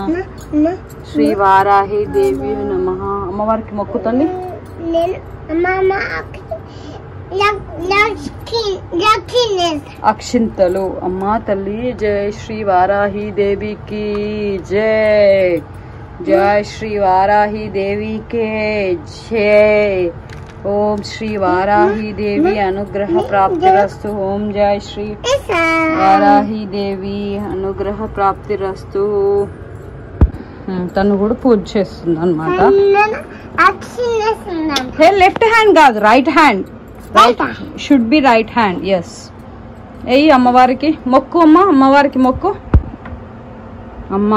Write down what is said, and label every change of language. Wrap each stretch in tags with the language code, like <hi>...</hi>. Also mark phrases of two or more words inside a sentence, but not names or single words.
<sa>श्री वाराही देव्यै नमः.</sa> <te>అమ్మవారికి మొక్కుతండి. అక్షింతలు. అమ్మా తల్లి జై శ్రీ వారాహి దేవికి జై.</te> <hi>जय श्री वाराही देवी के जय।</hi> <sa>ओम श्री वाराही देवी अनुग्रह प्राप्तिरस्तु। ओम जय श्री वाराही देवी अनुग्रह प्राप्तिरस्तु।</sa> <te>తను కూడా పూజ చేస్తుంది అన్నమాట.</te> <en>left hand</en> <te>కాదు,</te> <en>right hand. should be right hand. ఎస్.</en> <te>ఏయ్ అమ్మవారికి మొక్కు అమ్మా, అమ్మవారికి మొక్కు అమ్మా.</te>